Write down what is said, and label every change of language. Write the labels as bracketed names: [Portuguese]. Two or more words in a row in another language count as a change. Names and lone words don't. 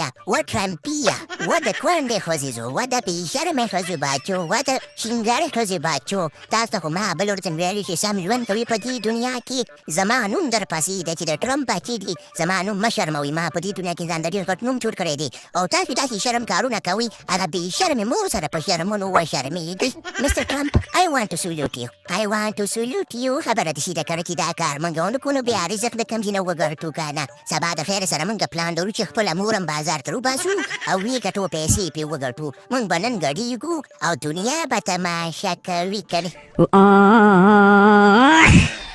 [Pashto] و ټرمپیه و د کونډې ښځیزو و د بې شرمې ښځو بچو و د شینګارې ښځې بچو. تاسو ته خو ما بل ورځ ویلي چې سم ژوند کوي په دې دنیا کې. زما نوم در پسې دی چې د ټرمپ بچې دي. زما نوم مه شرموئ. ما په دې دنیا کې ځان د ډېر غټ نوم جوړ کړی دی. او تاسو داسې شرم کارونه کوئ هغه بې شرمې مور سره په شرمونو وشرمېږئ. [English] مستر ټرمپ I want to salute you. I want to salute you. [Pashto] خبره دې سیده کړه چې دا کار موږ ونه کړو نو بیا رزق د کوم ځای نه وګټو که نه. سبا د خیر سره موږ پلان لرو چې خپله مور هم بازار ته وباسو او ویې ګټو پیسې پرې وګټو. موږ به نن ګډېږو او دنیا به تماشه کوي که نه.